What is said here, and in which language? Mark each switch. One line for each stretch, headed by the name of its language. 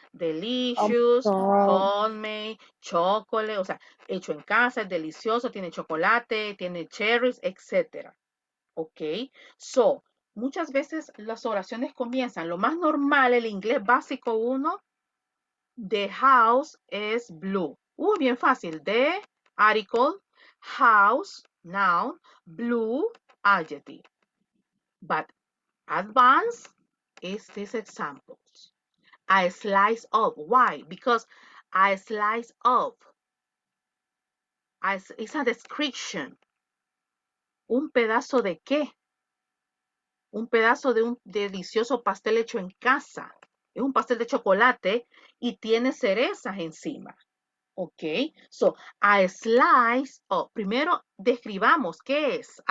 Spanish: Delicious, homemade, chocolate, o sea, hecho en casa, es delicioso, tiene chocolate, tiene cherries, etc. Ok. So, muchas veces las oraciones comienzan. Lo más normal, el inglés básico 1,
English: the house is blue.
Spanish: Bien fácil.
English: The article, house, noun, blue, adjective. But advanced is these examples. A slice of. Why? Because a slice of is a description.
Spanish: ¿Un pedazo de qué? Un pedazo de un delicioso pastel hecho en casa. Es un pastel de chocolate y tiene cerezas encima.
English: Ok, so a slice of.
Spanish: Primero describamos qué es.